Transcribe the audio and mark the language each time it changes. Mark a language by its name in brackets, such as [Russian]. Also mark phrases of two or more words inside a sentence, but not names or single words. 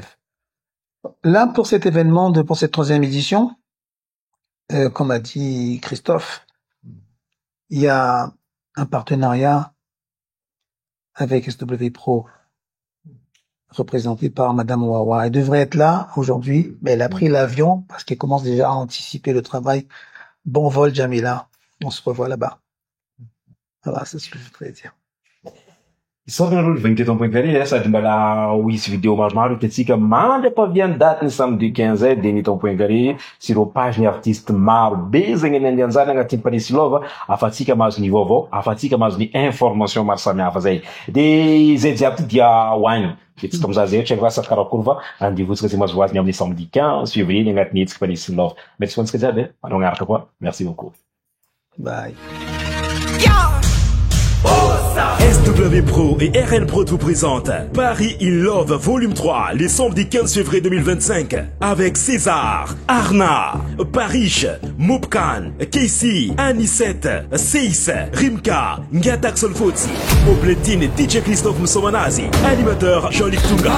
[French] Là, pour cet événement, pour cette 3e édition, comme a dit Christophe, il y a un partenariat avec SW Pro, représenté par Madame Wawa. Elle devrait être là aujourd'hui, mais elle a pris l'avion parce qu'elle commence déjà à anticiper le travail. Bon vol, Jamila. On se revoit là-bas. Voilà, c'est ce que je voudrais dire. [Malagasy] Isôrana aloha vaingy teto ampoint carré sady mbala ho hisy vidéo maromaro hitantsika mandram-paviany daty ny samedi 15 zay de ny eto ampoint carré sy ireo page ny artiste maro be zegny any andianjany agnatin'ny Paris Love afatsika mahazo ny vaovao afatsika mahazo ny information maro samihafa zay de zay jiaby ty dia hoagny de tsika mizaha zay tsy vasa karakory fa andivotsika zay mahazo hoaziny amin'ny [French] samedi 15 février [Malagasy] ny agnatin'ny etsika Paris Love. Merci ho antsika jiaby manao agnaraka koa. [French] Merci beaucoup. [English] Bye. [French] SW Pro et RN Pro vous présentent Paris in Love Volume 3 les samedi 15 février 2025 avec César, Arna, Parish, Moupkan, Casey, Anisette, Seis, Rimka, Ngatak Solfotsi, au platine DJ Christophe Moussomanazi, animateur Jean-Luc Tunga.